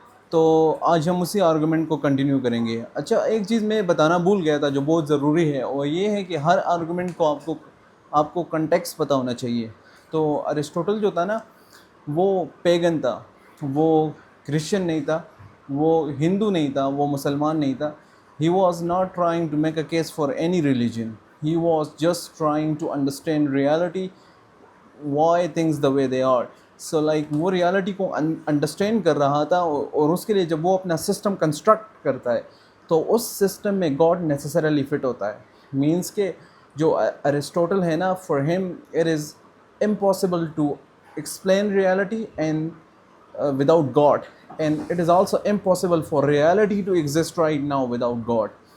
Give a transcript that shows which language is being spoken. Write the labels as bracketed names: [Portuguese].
[Urdu] تو آج ہم اسی آرگومنٹ کو کنٹینیو کریں گے. اچھا، ایک چیز میں بتانا بھول گیا تھا جو بہت ضروری ہے، وہ یہ ہے کہ ہر آرگومنٹ کو آپ کو کنٹیکسٹ پتہ ہونا چاہیے. تو ارسٹوٹل جو تھا نا، وہ پیگن تھا، وہ کرسچن نہیں تھا، وہ ہندو نہیں تھا، وہ مسلمان نہیں تھا. [English] He was not trying to make a case for any religion. He was just trying to understand reality, why things the way they are. So like [Urdu] وہ ریالٹی کو انڈرسٹینڈ کر رہا تھا، اور اس کے لیے جب وہ اپنا سسٹم کنسٹرکٹ کرتا ہے تو اس سسٹم میں گاڈ نیسسریلی فٹ ہوتا ہے. [English] means [Urdu] کہ جو ارسٹوٹل ہے نا، [English] For him it is impossible to explain reality and without God, and it is also impossible for reality to exist right now without God.